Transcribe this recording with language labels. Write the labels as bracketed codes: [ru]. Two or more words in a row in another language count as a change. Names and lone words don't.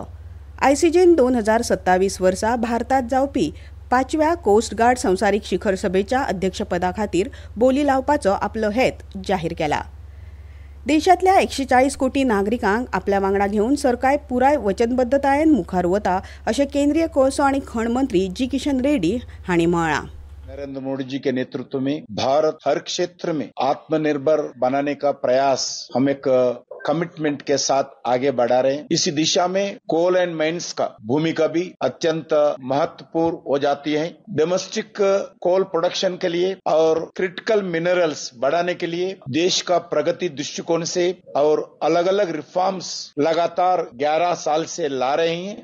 [kok] ICGन 2027 वर्सा भारतात जावपी 5व्या कोस्ट गार्ड संवसारीक शिखर सभेच्या अध्यक्षपदा खातीर बोली लावपाचो आपलो हेत जाहीर केला. देशांतल्या 140 कोटी नागरिकांक आपल्या वांगडा घेवन सरकार पुराय वचनबद्धतायेन मुखार वता अशें केंद्रीय कोळसो आनी खण मंत्री जी. किशन रेड्डी हांणी म्हळां. [hi] नरेंद्र मोदी जी के नेतृत्व में भारत हर क्षेत्र में आत्मनिर्भर बनाने का प्रयास हम एक कमिटमेंट के साथ आगे बढ़ा रहे हैं. इसी दिशा में [en] coal and mines [hi] का भूमिका भी अत्यंत महत्वपूर्ण हो जाती है. [en] domestic coal production [hi] के लिए और [en] critical minerals [hi] बढ़ाने के लिए देश का प्रगति दृष्टिकोण से और अलग अलग रिफॉर्म्स लगातार 11 साल से ला रहे हैं.